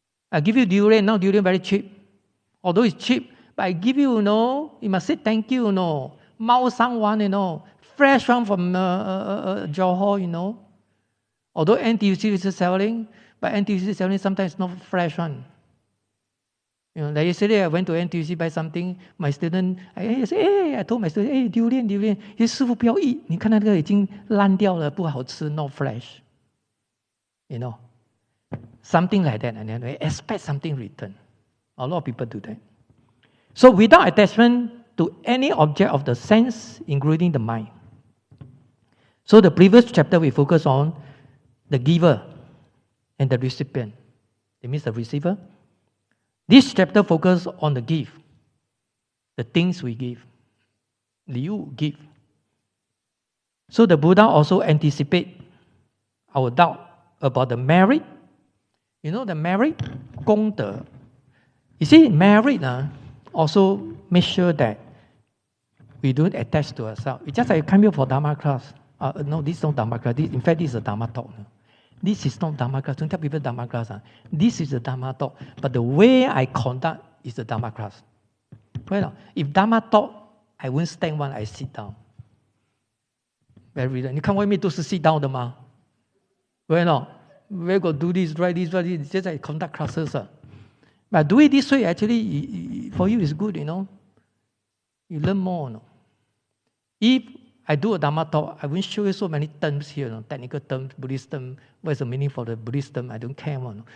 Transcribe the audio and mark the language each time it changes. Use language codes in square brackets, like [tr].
[en] I give you durian, now durian very cheap. Although it's cheap, but I give you, you must say thank you, Mao Sang one, fresh one from Johor, Although NTUC is selling, but NTUC is selling sometimes not fresh one. Like yesterday, I went to NTUC buy something. My student, I told my student, hey, durian. [zh] He said, 师父不要eat，你看那个已经烂掉了，不好吃 ， [en] not fresh. Something like that, and then we expect something return. A lot of people do that. So without attachment to any object of the sense, including the mind. So the previous chapter we focus on the giver and the recipient. It means the receiver. This chapter focuses on the gift, the things we give. Liu give. So the Buddha also anticipate our doubt about the merit. You know the merit, 功德. You see, merit also make sure that we don't attach to ourselves. It's just like I come here for Dharma class. No, this is not Dharma class. In fact, this is a Dharma talk. This is not Dharma class. Don't tell people Dharma class. This is a Dharma talk. But the way I conduct is the Dharma class. Well, if Dharma talk, I won't stand one, I sit down. [zh] Very. 你看外面都是 [en] sit down [zh] 的吗？ [en] Well, no. We got do this, write this, just like conduct classes. But do it this way, actually, for you is good, you know. You learn more. No? If I do a Dharma talk, I won't show you so many terms here, no? Technical terms, Buddhist term. What is the meaning for the Buddhist term? I don't care. No?